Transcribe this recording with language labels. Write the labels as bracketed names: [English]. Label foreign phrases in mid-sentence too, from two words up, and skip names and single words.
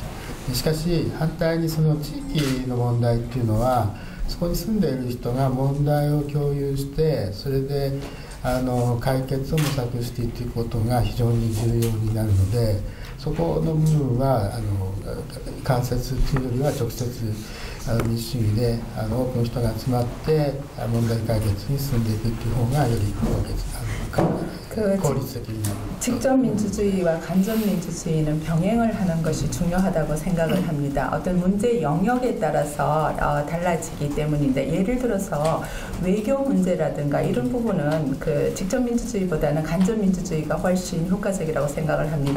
[Japanese] しかし反対にその地域の問題っていうのは、そこに住んでいる人が問題を共有して、それで解決を模索していくことが非常に重要になるので、そこの部分は間接というよりは直接民主主義で多くの人が集まって問題解決に進んでいくという方がより効果的 [Korean] 그 [Japanese] 効率的になる。 [Korean] 직접민주주의와 간접민주주의는 병행을 하는 것이 중요하다고 생각을 합니다. 어떤 문제 영역에 따라서 달라지기 때문인데 예를 들어서 외교 문제라든가 이런 부분은 그 직접민주주의보다는 간접민주주의가 훨씬 효과적이라고 생각을 합니다.